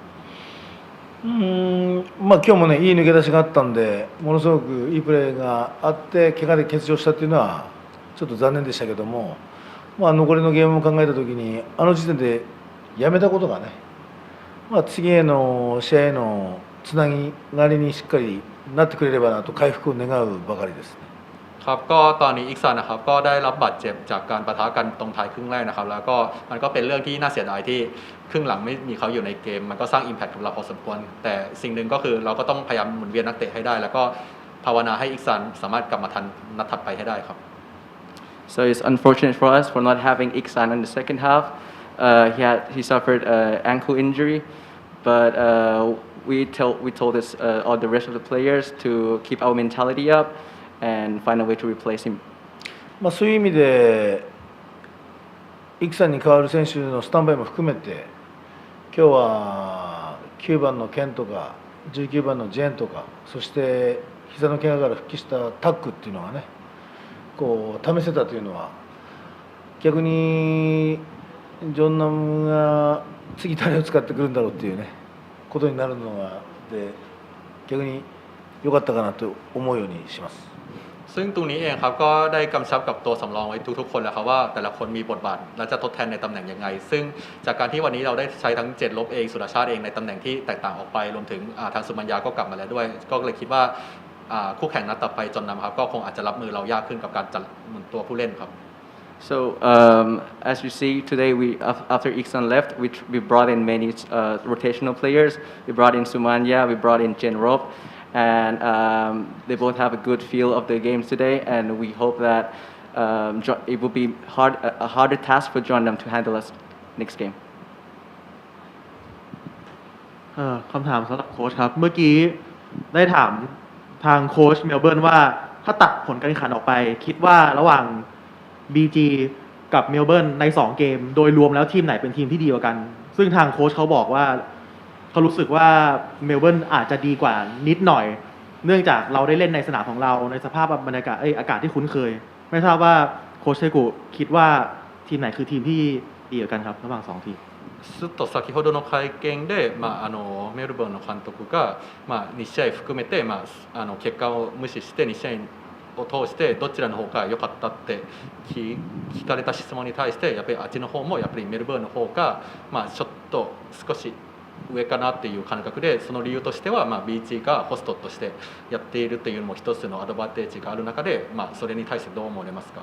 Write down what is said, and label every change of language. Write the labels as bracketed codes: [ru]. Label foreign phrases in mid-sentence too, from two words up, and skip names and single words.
[ja] まあ今日もねいい抜け出しがあったんでものすごくいいプレーがあって怪我で欠場したっていうのはちょっと残念でしたけども、残りのゲームを考えたときに時点でやめたことがね、次への試合へのつなぎがりにしっかりなってくれればなと回復を願うばかりですね。 [th] ครับก็ตอนนี้อิกซันนะครับก็ได้รับบาดเจ็บจากการปะทะกันตรงท้ายครึ่งแรกนะครับแล้วก็มันก็เป็นเรื่องที่น่าเสียดายที่ครึ่งหลังไม่มีเขาอยู่ในเกมมันก็สร้าง impact กับเราพอสมควรแต่สิ่งหนึ่งก็คือเราก็ต้องพยายามหมุนเวียนนักเตะให้ได้แล้วก็ภาวนาให้อิกซันสามารถกลับมาทันนัดถัดไปให้ได้ครับ [en] So it's unfortunate for us for not having Iksan in the second half, He suffered an ankle injury, but we told this, all the rest of the players to keep our mentality up and find a way to replace him. [ja] そういう意味で、イクさんに代わる選手のスタンバイも含めて、今日は9番のケンとか、19番のジェーンとか、そして膝の怪我から復帰したタックっていうのがね、こう試せたというのは、逆にジョンナムが次誰を使ってくるんだろうっていうね、ことになるのがで、逆に良かったかなと思うようにします。 [th] ซึ่งตรงนี้เองครับก็ได้กำชับกับตัวสำรองไว้ทุกๆคนแล้วครับว่าแต่ละคนมีบทบาทและจะทดแทนในตำแหน่งยังไงซึ่งจากการที่วันนี้เราได้ใช้ทั้งเจ็ดลบเองสุรชาติเองในตำแหน่งที่แตกต่างออกไปรวมถึงทางสุมัญญาก็กลับมาแล้วด้วยก็เลยคิดว่าคู่แข่งนัดต่อไปจนนำครับก็คงอาจจะรับมือเรายากขึ้นกับการจัดหมุนตัวผู้เล่นครับ [en] So as you see today, after Iksan left, we brought in many rotational players. We brought in Sumanya, we brought in Jen Rob, and they both have a good feel of the games today. And we hope that it will be a harder task for John Nam to handle us next game. [th] คำถามสำหรับโค้ชครับ เมื่อกี้ได้ถามทางโค้ชเมลเบิร์นว่าถ้าตัดผลการแข่งขันออกไปคิดว่า ระหว่าง BG กับเมลเบิร์นใน2เกมโดยรวมแล้วทีมไหนเป็นทีมที่ดีกว่ากันซึ่งทางโค้ชเขาบอกว่าเขารู้สึกว่าเมลเบิร์นอาจจะดีกว่านิดหน่อยเนื่องจากเราได้เล่นในสนามของเราในสภาพบรรยากาศอากาศที่คุ้นเคยไม่ทราบว่าโค้ชเทกุคิดว่าทีมไหนคือทีมที่ดีกว่ากันครับระหว่าง2ทีม [ja] ちょっと先ほどの会見で、メルボルンの監督が、2試合含めて、結果を無視して2試合を通してどちらの方が良かったって聞かれた質問に対してやっぱりあっちの方もやっぱりメルボルンの方が、ちょっと少し上かなっていう感覚でその理由としては、BG がホストとしてやっているというのも一つのアドバンテージがある中で、それに対してどう思われますか。